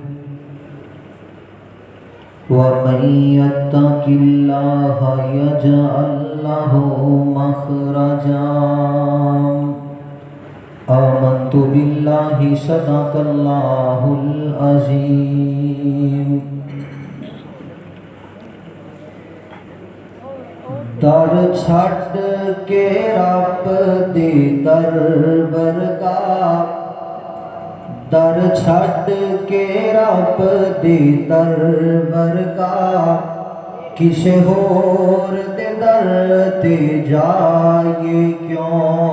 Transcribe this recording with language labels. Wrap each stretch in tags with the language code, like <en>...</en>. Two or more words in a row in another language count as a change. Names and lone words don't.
<ar>ومن يتق الله يجعل له مخرجا. آمنت بالله صدق الله العظيم.</ar> <pa>در چھڈ کے رب دے دربار کا، در چھڈ کے رب دے دربار کا، کسے ہور دے در تے جائے کیوں.</pa>